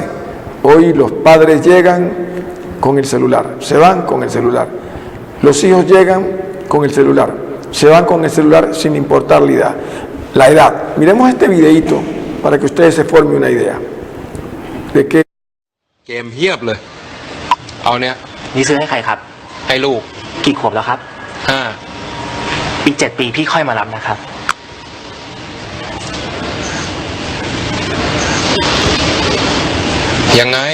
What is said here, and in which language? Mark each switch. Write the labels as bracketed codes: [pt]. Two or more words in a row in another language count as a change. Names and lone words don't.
[es] Hoy los padres llegan con el celular, se van con el celular. Los hijos llegan con el celular, se van con el celular sin importar la edad. Miremos este videíto para que ustedes se formen una idea de que [th] เกมเฮียบเลย เอาเนี่ย นี่ซื้อให้ใครครับ ให้ลูก กี่ขวบแล้วครับ 5 อีก7 ปีพี่ค่อยมารับนะครับ ยังไง